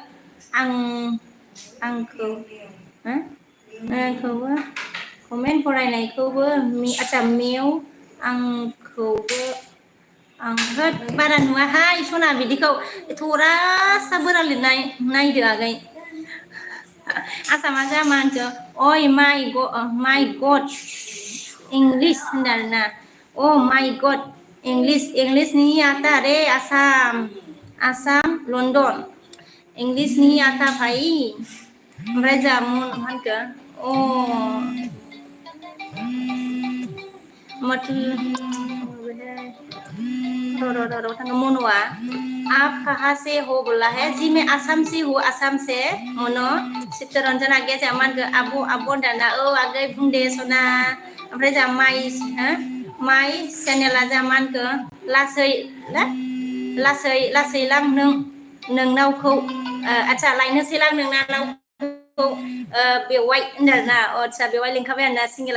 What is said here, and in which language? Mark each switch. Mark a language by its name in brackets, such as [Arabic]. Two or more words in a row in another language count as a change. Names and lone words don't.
[Bodo] आंखौबो कमेन्ट फरायनायखौबो आচ্ছা मेव आंखौबो आं होद बारा नुवाहाय सना बिदिखौ थरासा बोरा लिरनाय नायदो आगै आसामा जा मा होनखो [English] oh my god English [Bodo] होनदों आरोना [English] my god English [Hindi] नहीं आता रे आसाम लंडन इंलिश नहीं आता भाई [Bodo] ओमफ्राय जा मा होनखो मन'आ [Hindi] आप कहाँ से हो बोला है जी मैं आसाम से हूँ आसाम से [Bodo] मनो चित्तरन्जन आगैया जा मा होनखो आब' होनदाना आगै बुंदे सना ओमफ्राय जा माइ चेनेला जा मा होनखो लासैलां नोंनावखौ आচ্ছা लायनोसैलां नोंनावखौ बेवाइ होनदों आरोना आচ্ছা बेवाइ लिंखाबाय आरोना सिंगेला